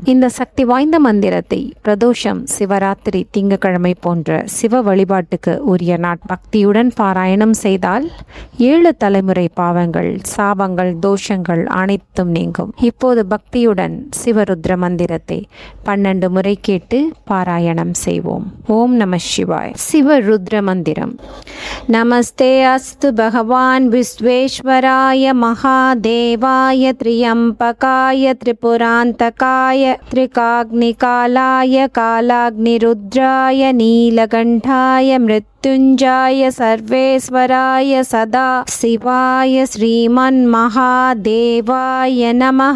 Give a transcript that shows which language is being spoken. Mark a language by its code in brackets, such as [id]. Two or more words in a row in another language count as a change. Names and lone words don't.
[ta] இந்த சக்தி வாய்ந்த மந்திரத்தை பிரதோஷம், சிவராத்திரி, திங்கட்கிழமை போன்ற சிவ வழிபாட்டுக்கு உரிய பக்தியுடன் பாராயணம் செய்தால் 7 தலைமுறை பாவங்கள், சாபங்கள், தோஷங்கள் அனைத்தும் நீங்கும். இப்போது பக்தியுடன் சிவருத்ர மந்திரத்தை 12 முறை கேட்டு பாராயணம் செய்வோம். [sa] ओम् नम शिवाय। शिवरुद्र मन्त्रम्। नमस्ते अस्तु भगवान् विश्वेश्वराय महादेवा त्र्यंबकाय त्रिपुरांतकाय त्रिकाग्निकालाय कालाग्निरुद्राय नीलकंठाय मृत्युंजय सर्वेश्वराय सदा शिवाय श्रीमन्महादेवाय नमः.